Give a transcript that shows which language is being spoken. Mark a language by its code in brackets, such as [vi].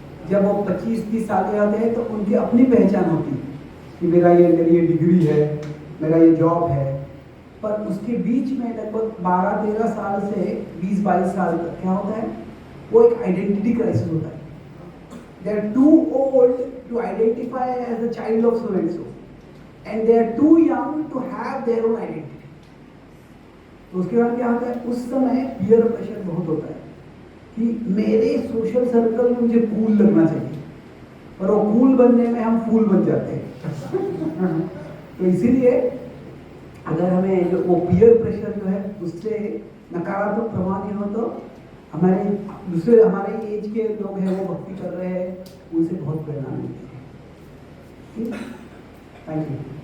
[hi] जब वो 25-30 साल के होते हैं तो उनकी अपनी पहचान होती है कि मेरी ये डिग्री है, मेरा ये जॉब है। पर उसके बीच में लगभग 12-13 साल से 20-22 साल तक क्या होता है, वो एक आइडेंटिटी क्राइसिस होता है। [en] They are too old to identify as a child of so and so, and they are too young to have their own identity. [hi] तो उसके बाद क्या होता है, उस समय पीयर प्रेशर बहुत होता है कि मेरे सोशल सर्कल में मुझे कूल लगना चाहिए, और वो कूल बनने में हम फूल बन जाते हैं। तो इसीलिए अगर हमें जो वो पीयर प्रेशर जो है उससे नकारात्मक प्रभाव नहीं हो, तो हमारे एज के लोग हैं वो भक्ति कर रहे हैं, उनसे बहुत प्रेरणा मिलती है। Thank you.